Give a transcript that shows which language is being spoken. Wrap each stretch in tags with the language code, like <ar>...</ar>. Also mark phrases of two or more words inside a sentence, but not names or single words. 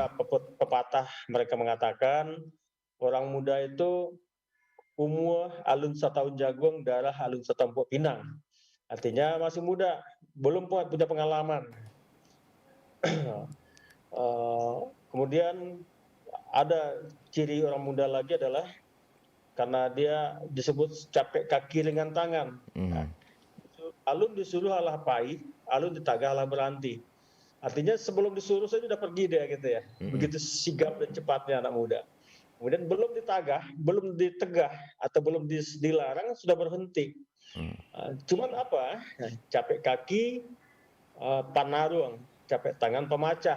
<id>ada pepatah mereka mengatakan orang muda itu</id> <min>umur alun satahun jagung, darah alun satampuk pinang.</min> <id>Artinya masih muda, belum punya pengalaman. Kemudian ada ciri orang muda lagi adalah karena dia disebut</id> <min>capek kaki</min> <id>lengan tangan. Nah, Mhm.</id> <min>alun disuruh alah pahit, alun ditagah alah beranti.</min> <id>Artinya sebelum disuruh saja sudah pergi dia gitu ya. Mhm. Begitu sigap dan cepatnya anak muda. Kemudian belum ditagah, belum ditegah atau belum dilarang sudah berhenti. Mhm. Cuman apa?</id> <min>Capek kaki panarung, capek tangan pemacah.</min>